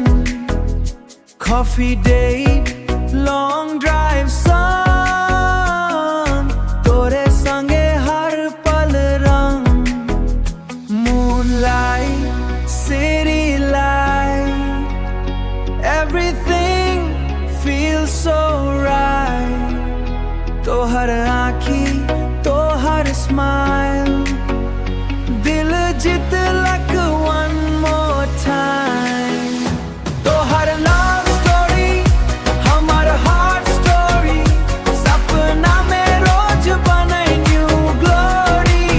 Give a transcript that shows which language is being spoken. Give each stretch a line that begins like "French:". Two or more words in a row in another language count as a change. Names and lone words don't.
English: coffee date long drive
Maithili: संग तोरे संगे हर पल रंग।
English: moonlight city light everything feels so right।
Maithili: तोहर आँखी तोहर स्माइल दिल जितलक
English: one more time.
Maithili: तोहर
English: love story
Maithili: हमर
English: heart story
Maithili: सपना में रोज बने
English: new glory.